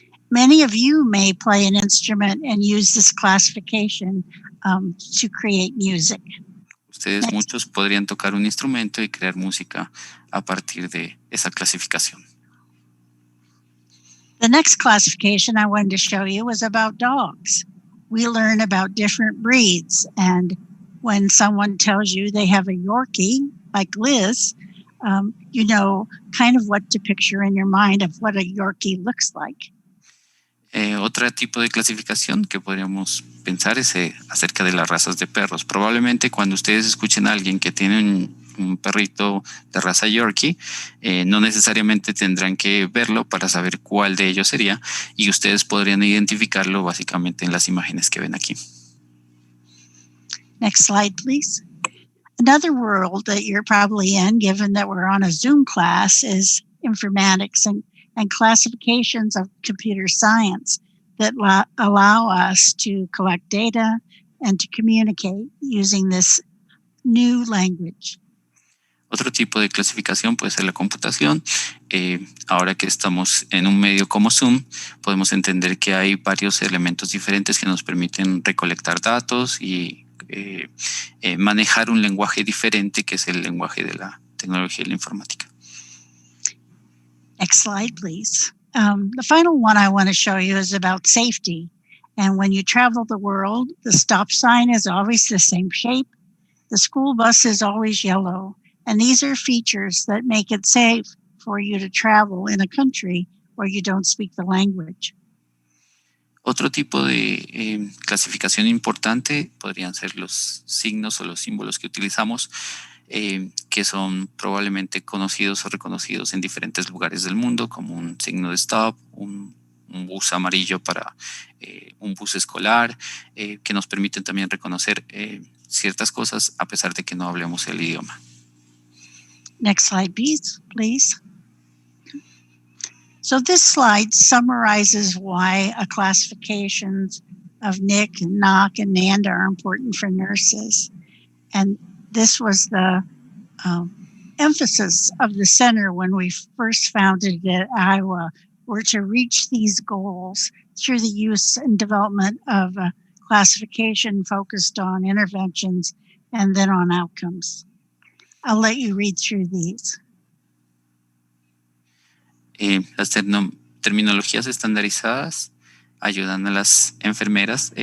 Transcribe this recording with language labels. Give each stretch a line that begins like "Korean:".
English: Many of you may play an instrument and use this classification to create music.
Spanish: Ustedes muchos podrían tocar un instrumento y crear música a partir de esa clasificación.
English: The next classification I wanted to show you was about dogs. We learn about different breeds, and when someone tells you they have a Yorkie, like Liz, you know kind of what to picture in your mind of what a Yorkie looks like.
Spanish: Otro tipo de clasificación que podríamos pensar es acerca de las razas de perros. Probablemente cuando ustedes escuchen a alguien que tiene un perrito de raza Yorkie, no necesariamente tendrán que verlo para saber cuál de ellos sería, y ustedes podrían identificarlo básicamente en las imágenes que ven aquí.
English: Next slide, please. Another world that you're probably in, given that we're on a Zoom class, is informatics and classifications of computer science that allow us to collect data and to communicate using this new language.
Spanish: Otro tipo de clasificación puede ser la computación. Ahora que estamos en un medio como Zoom, podemos entender que hay varios elementos diferentes que nos permiten recolectar datos y manejar un lenguaje diferente, que es el lenguaje de la tecnología y la informática.
English: Next slide, please. The final one I want to show you is about safety. And when you travel the world, the stop sign is always the same shape. The school bus is always yellow. And these are features that make it safe for you to travel in a country where you don't speak the language.
Spanish: Otro tipo de clasificación importante podrían ser los signos o los símbolos que utilizamos, que son probablemente conocidos o reconocidos en diferentes lugares del mundo, como un signo de stop, un bus amarillo para un bus escolar, que nos permiten también reconocer ciertas cosas a pesar de que no hablemos el idioma.
English: Next slide, please. So this slide summarizes why a classifications of NIC, NOC, and NANDA are important for nurses. And this was the emphasis of the center when we first founded it at Iowa, were to reach these goals through the use and development of a classification focused on interventions and then on outcomes. I'll let you read through these.
Spanish: Las terminologías estandarizadas ayudan a las enfermeras.